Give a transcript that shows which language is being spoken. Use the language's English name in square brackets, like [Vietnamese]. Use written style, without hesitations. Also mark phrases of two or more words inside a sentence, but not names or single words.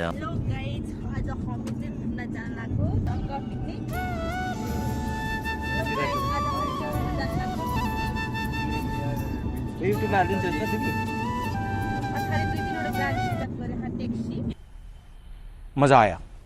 [English] Hello guys, [Nepali] आज हम चाहिँ घुम्न जान लागेको गङ्गा पिकनिक। युट्युबमा हालिदिन्छ नि त तिमी। पछाडि 2-3 वटा गाडी रिजर्भ गरेर ट्याक्सी। [Hindi] मजा आया।